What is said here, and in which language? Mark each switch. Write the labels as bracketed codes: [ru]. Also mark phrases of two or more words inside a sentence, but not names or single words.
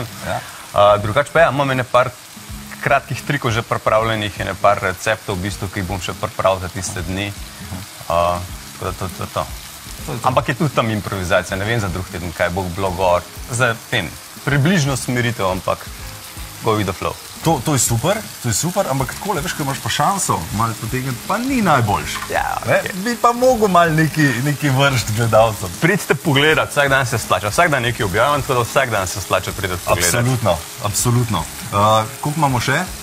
[sl] Drugač pa imam ene par kratkih trikov že pripravljenih, ene par receptov, v bistvu, ki jih bom še pripravil za tiste dni. Tako da to je to. Ampak je tudi tam improvizacija, ne vem za drug teden, kaj bo bilo gor. Zdaj vem, približno smeritev, ampak [en] go with the flow. [sl] To je super, ampak takole, veš, ko imaš pa šanso malo potegniti, pa ni najboljš. Bi pa mogel malo neki vršt gledalcev. Pridite pogledati, vsak dan se splača, vsak dan nekaj objavljam, tako da vsak dan se splača prideti pogledati. Absolutno. Koliko imamo še?